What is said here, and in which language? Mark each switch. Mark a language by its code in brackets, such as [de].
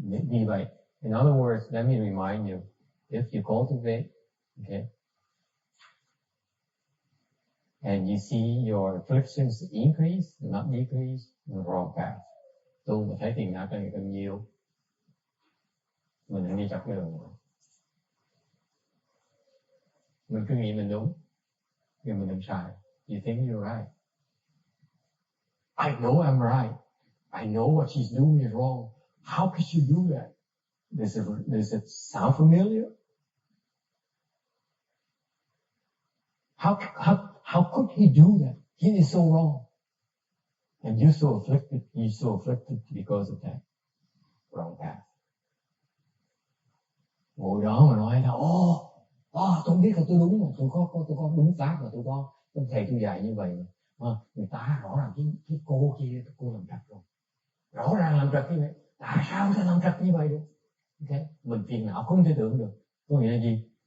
[vi] Vì vậy, [en] in other words, let me remind you, if you cultivate, okay, and you see your afflictions increase, not decrease, you're wrong path. [vi] Tu mà thấy tiền não càng nhiều, mình đang đi chọc cái đường rồi. Mình cứ nghĩ mình đúng, nhưng mình đang sai. [en] You think you're right. I know I'm right. I know what she's doing is wrong. How could she do that? Does it sound familiar? How could he do that? He is so wrong. And you're so afflicted because of that. Wrong path. [vi] Ngồi đó mà nói là tôi biết là tôi đúng mà, tôi có đúng pháp mà tôi thầy tôi dạy như vậy mà. Người ta rõ ràng cái cô kia, cô làm trật rồi. Rõ ràng làm trật như vậy. Tại sao ta làm trật như vậy được? Okay. Mình phiền não không thể tưởng được. Có nghĩa là gì?